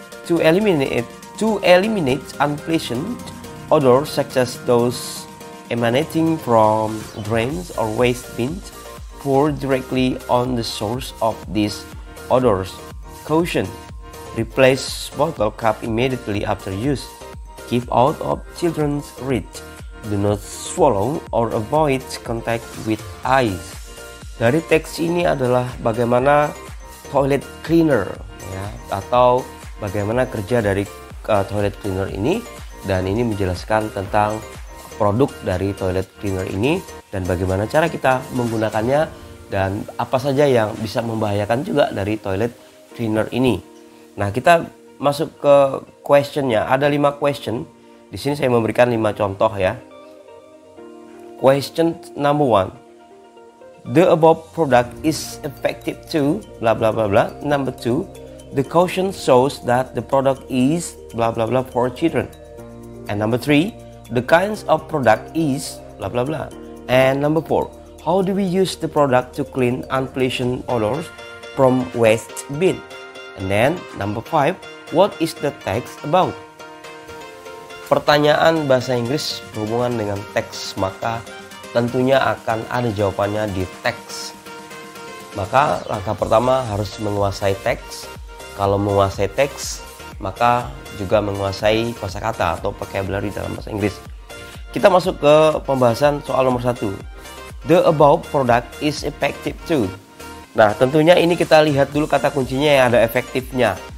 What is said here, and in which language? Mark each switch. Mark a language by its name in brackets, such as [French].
[English] To eliminate unpleasant odors such as those emanating from drains or waste bins, pour directly on the source of these odors. Caution: replace bottle cap immediately after use. Keep out of children's reach. Do not swallow or avoid contact with eyes. [Indonesian] Dari teks ini adalah bagaimana toilet cleaner ya, atau bagaimana kerja dari toilet cleaner ini, dan ini menjelaskan tentang produk dari toilet cleaner ini dan bagaimana cara kita menggunakannya dan apa saja yang bisa membahayakan juga dari toilet cleaner ini. Nah, kita masuk ke questionnya. Ada 5 question. Di sini saya memberikan 5 contoh ya. [English] Question number 1. The above product is effective to blah blah blah blah. Number 2, the caution shows that the product is blah blah blah for children. And number 3, the kinds of product is blah blah blah. And number 4, how do we use the product to clean unpleasant odors from waste bin? And then number 5, what is the text about? [Indonesian] Pertanyaan bahasa Inggris berhubungan dengan teks, maka tentunya akan ada jawabannya di teks. Maka langkah pertama harus menguasai teks. Kalau menguasai teks, maka juga menguasai kosakata atau vocabulary dalam bahasa Inggris. Kita masuk ke pembahasan soal nomor 1. [English] The above product is effective to. [Indonesian] Nah, tentunya ini kita lihat dulu kata kuncinya yang ada efektifnya.